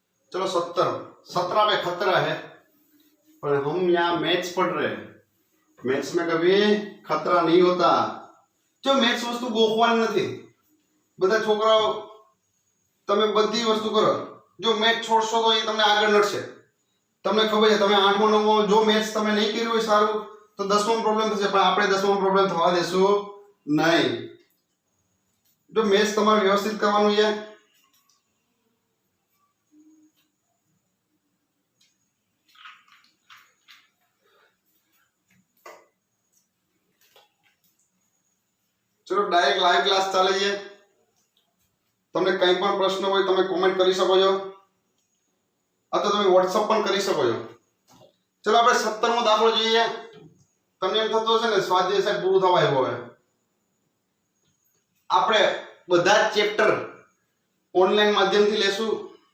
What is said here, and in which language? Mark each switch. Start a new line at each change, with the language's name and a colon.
Hindi: चलो 17 पे खतरा है, पर हम यहाँ मैथ्स पढ़ रहे हैं. मैथ्स में कभी खतरा नहीं होता.
Gujarati: जो मैथ्स वस्तु गोखवानी નથી. બધા છોકરાઓ તમે બધી વસ્તુ કરો, જો મેથ્સ છોડશો તો એ તમને આગળ નડશે. તમને ખબર છે તમે 8મો 9મો જો મેથ્સ તમે નહીં કર્યું હોય સારું તો 10મો પ્રોબ્લેમ થશે, પણ આપણે 10મો પ્રોબ્લેમ થવા દેશું નહીં. जो मैथ्स તમારે વ્યવસ્થિત કરવાનું છે. चलो डायरेक्ट लाइव क्लास ચાલે છે. તમને કંઈ પણ પ્રશ્ન હોય તમે કોમેન્ટ કરી શકો છો, અથવા તમે WhatsApp પણ કરી શકો છો. ચલો આપણે 17મો દાખલો જોઈએ. તમને એમ થતું હશે ને સ્વાધ્યાય સાહેબ પૂરું થવા આવ્યું હવે. આપણે બધા જ ચેપ્ટર ઓનલાઈન માધ્યમથી લેશું.